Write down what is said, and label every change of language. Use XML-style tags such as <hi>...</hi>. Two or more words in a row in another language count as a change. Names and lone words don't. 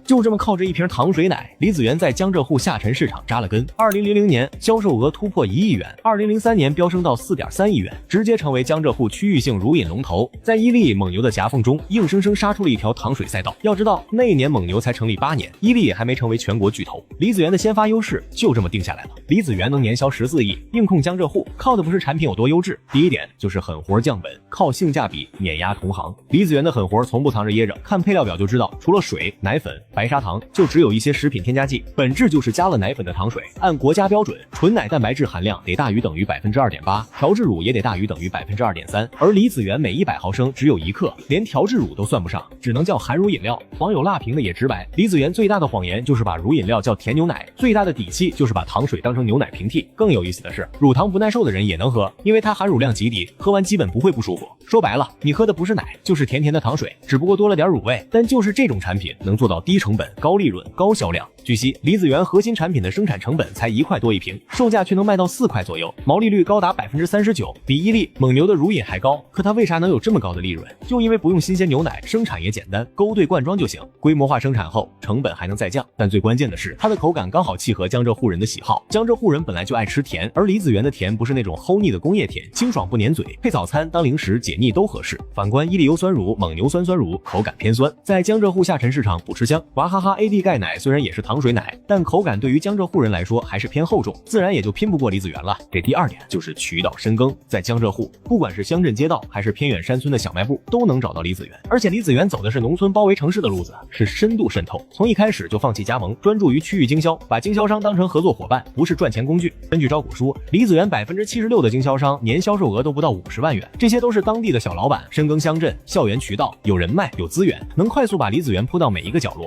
<zh>就這麼靠着一瓶糖水奶，李子源在江浙滬下沉市場扎了根。2000年銷售額突破1億元，2003年飆升到4.3億元，直接成為江浙滬區域性乳飲龍頭。在伊利、蒙牛的夾縫中，硬生生殺出了一條糖水賽道。要知道那一年蒙牛才成立8年，伊利也還沒成為全國巨頭，李子源的先發優勢就這麼定下來了。李子源能年銷14億，硬控江浙滬，靠的不是產品有多優質，第一點就是狠活降本，靠性價比碾壓同行。李子源的狠活從不藏着掖着，看配料表就知道，除了水、奶粉、白砂糖，就只有一些食品添加劑，本質就是加了奶粉的糖水。按国家標準，純奶蛋白質含量得大於等於 2.8%， 調製乳也得大於等於 2.3%， 而李子源每100毫升只有1克，連調製乳都算不上，只能叫含乳飲料。網友辣評的也直白，李子源最大的謊言就是把乳飲料叫甜牛奶，最大的底氣就是把糖水當成牛奶平替。更有意思的是，乳糖不耐受的人也能喝，因為它含乳量极低，喝完基本不会不舒服。說白了，你喝的不是奶，就是甜甜的糖水，只不過多了点乳味。但就是这種產品能做到低成本、高利潤、高銷量。據悉，李子源核心產品的生產成本才1塊多一瓶，售價卻能賣到4塊左右，毛利率高達 39%， 比伊利、蒙牛的乳飲還高。可它為啥能有這麼高的利潤？就因為不用新鮮牛奶，生產也簡單，勾兌灌裝就行，規模化生產後成本還能再降。但最關鍵的是，它的口感剛好契合江浙滬人的喜好。江浙滬人本來就愛吃甜，而李子源的甜不是那种齁膩的工業甜，清爽不粘嘴，配早餐當零食解膩都合適。反觀伊利優酸乳、蒙牛酸酸乳，口感偏酸，在江浙滬下沉市場不吃香。娃哈哈 AD 钙奶虽然也是糖水奶，但口感对於江浙滬人來說還是偏厚重，自然也就拼不過李子源了。這第二點就是渠道深耕，在江浙滬，不管是鄉鎮街道還是偏遠山村的小賣部，都能找到李子源。而且李子源走的是農村包圍城市的路子，是深度滲透，從一開始就放棄加盟，專注於區域經銷，把經銷商當成合作夥伴，不是賺錢工具。根據招股書，李子源76%的經銷商年銷售額都不到50萬元，這些都是當地的小老板，深耕鄉鎮、校園渠道，有人脈有資源，能快速把李子源鋪到每一個角落。</zh>